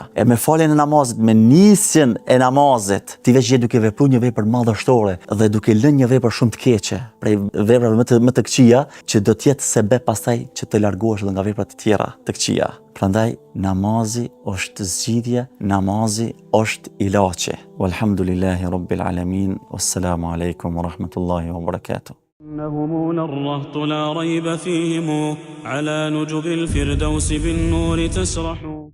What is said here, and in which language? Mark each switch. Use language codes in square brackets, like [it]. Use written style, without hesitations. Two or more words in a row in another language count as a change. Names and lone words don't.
[sq] E me faljen e namazit, me nisjen e namazit, ti veç je duke vepruar një vepër madhështore dhe duke lënë një vepër shumë të keqe, prej veprave më të këqija, që do të jetë sebeb pastaj që të largohesh edhe nga veprat e tjera të këqija. Prandaj namazi është zgjidhje, namazi është ilaçi. [ar] والحمد لله رب العالمين. والسلام عليكم ورحمة الله وبركاته. إنهم الرهط لا ريب فيهم على نجب الفردوس بالنور تسرح.